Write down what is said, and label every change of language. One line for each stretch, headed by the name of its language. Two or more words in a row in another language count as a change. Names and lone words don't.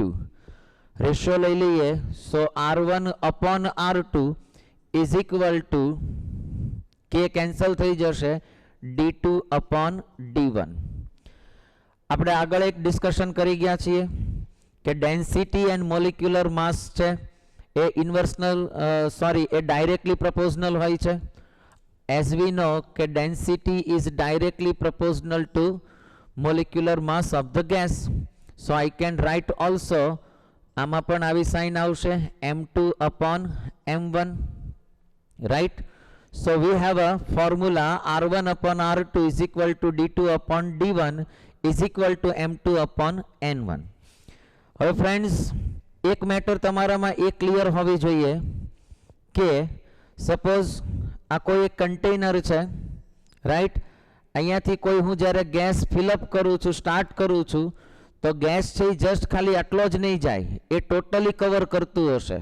Gujarati: રેશિયો લઈ લઈએ,
English: so R1 upon R2 is equal to K
Gujarati: કેન્સલ થઈ જશે,
English: D2 upon D1.
Gujarati: આપણે આગળ એક ડિસ્કશન કરી ગયા છીએ કે
English: density and molecular mass
Gujarati: છે એ એ
English: directly proportional
Gujarati: હોય છે.
English: As we know કે density is directly proportional to molecular mass of the gas. So I can write also,
Gujarati: આમાં પણ આવી સાઇન આવશે,
English: M2 upon M1, રાઈટ. So we have a formula R1 upon R2 is equal to D2 upon D1 is equal to M2 upon N1.
Gujarati: હવે ફ્રેન્ડ્સ એક મેટર તમારામાં એ ક્લિયર હોવી જોઈએ કે સપોઝ આ કોઈ એક કન્ટેનર છે, રાઈટ. અહીંયાથી કોઈ હું જ્યારે
English: gas fill up
Gujarati: કરું છું, સ્ટાર્ટ કરું છું, તો ગેસ છે એ જસ્ટ ખાલી આટલો જ નહીં જાય, એ
English: totally cover
Gujarati: કરતું હશે.